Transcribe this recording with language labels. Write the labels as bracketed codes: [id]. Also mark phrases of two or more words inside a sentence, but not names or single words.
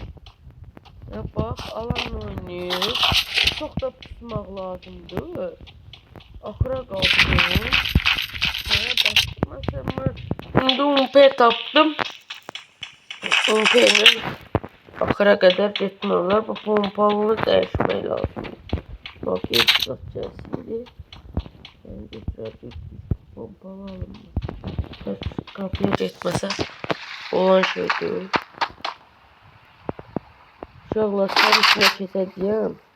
[az] Ya bax, alanla oynayır. Çox da pusmaq lazımdır. Axıra qaldım. Sənə başlamasam. İndi UMP tapdım. UMP'nin axıra qədər getmək olar. Bu pompalını dəyişmək lazım. [tr] Bak ilk satacağız şimdi. Ben götürəcək pompalı alınma. [az] Kapıya getməsə olan şey deyil. Uşaqlar sarı içine keçəcəyəm.